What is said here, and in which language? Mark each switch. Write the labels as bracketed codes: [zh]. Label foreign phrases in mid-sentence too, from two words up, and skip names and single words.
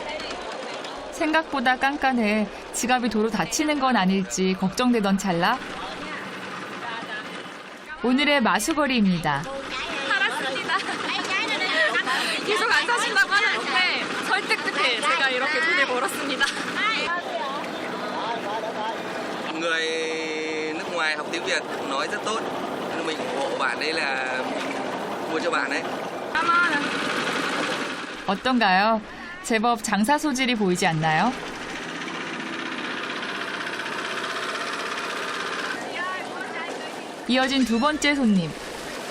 [ko] 생각보다 깐깐해 지갑이 도로 다치는 건 아닐지 걱정되던 찰나 오늘의 마수거리입니다. 살았습니다. 계속 안 사신다고 하는데 설득 끝에 제가 이렇게 돈을 벌었습니다. [vi] Người nước ngoài học tiếng Việt nói rất tốt, nên mình ủng hộ bạn đấy là mua cho bạn đấy. [ko] 어떤가요? 제법 장사 소질이 보이지 않나요? 이어진 두 번째 손님.